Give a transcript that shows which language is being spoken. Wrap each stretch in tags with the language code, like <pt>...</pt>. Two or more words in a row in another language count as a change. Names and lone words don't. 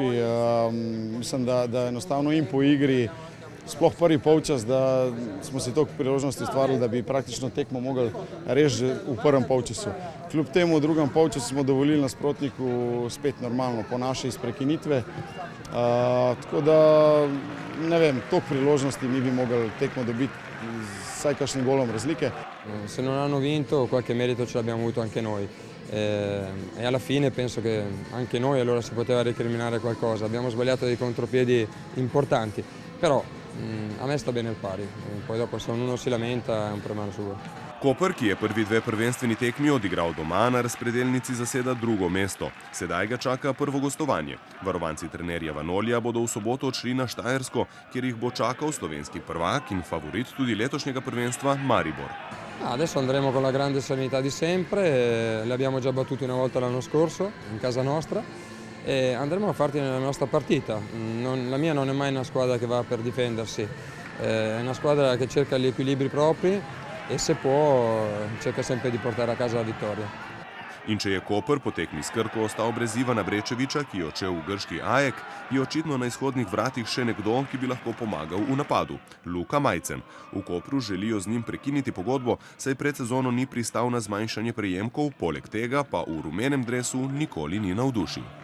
<sl>Mislim, da enostavno in po igri, sploh prvi polčas, da smo si toliko priložnosti ustvarili, da bi praktično tekmo mogli reči v prvem polčasu. Kljub temu v drugem polčasu smo dovolili nasprotniku spet normalno po naše iz prekinitve. Tako da, ne vem, toliko priložnosti mi bi mogli tekmo dobiti vsaj kakšnim golom razlike.</sl> <it>Se non hanno vinto, qualche merito ce l'abbiamo avuto anche noi. E alla fine penso che anche noi allora si poteva recriminare qualcosa. Abbiamo sbagliato dei contropiedi importanti, però a me sta bene il pari. Poi dopo se uno si lamenta è un problema suo.</it> <sl>Koper, ki je prvi 2 prvenstveni tekmi odigral doma, na razpredelnici zaseda drugo mesto. Sedaj ga čaka prvo gostovanje. Varovanci trenerja Vanolija bodo v soboto odšli na Štajersko, kjer jih bo čakal slovenski prvak in favorit tudi letošnjega prvenstva Maribor.</sl> <it>Adesso andremo con la grande serenità di sempre, li abbiamo già battuti una volta l'anno scorso in casa nostra e andremo a farti nella nostra partita. La mia non è mai una squadra che va per difendersi, è una squadra che cerca gli equilibri propri e se può cerca sempre di portare a casa la vittoria.</it> <sl>In če je Koper po tekmi s Krko ostal brez Ivana Brečeviča, ki je odšel v grški AEK, je očitno na izhodnih vratih še nekdo, ki bi lahko pomagal v napadu. Luka Majcen. V Kopru želijo z njim prekiniti pogodbo, saj pred sezono ni pristal na zmanjšanje prejemkov, poleg tega pa v rumenem dresu nikoli ni navdušil.</sl>